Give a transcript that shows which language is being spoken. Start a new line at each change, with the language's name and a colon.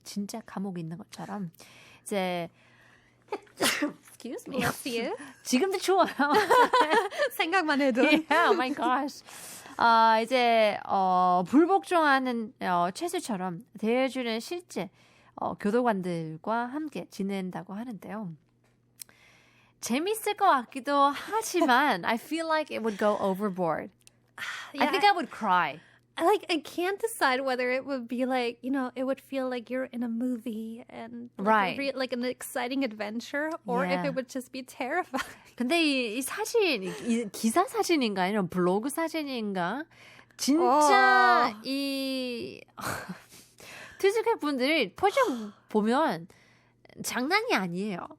Korean: 진짜 감옥에 있는 것처럼 이제
English: Excuse me. Bless you.
Korean: 지금도 추워요. 생각만 해도.
English: Yeah, oh my gosh.
Korean: 이제 불복종하는 채수처럼 대해주는 실제 교도관들과 함께 지낸다고 하는데요. 재밌을 것 같기도 하지만
English: I feel like it would go overboard. Yeah, I think I would cry. I can't decide whether it would be like, it would feel like you're in a movie and Right. like an exciting adventure, or if Yeah. it would just be terrifying.
Korean: 근데 이 사진, 이 기사 사진인가 아니면 블로그 사진인가 진짜 이 투숙객 분들이 표정 보면 장난이 아니에요.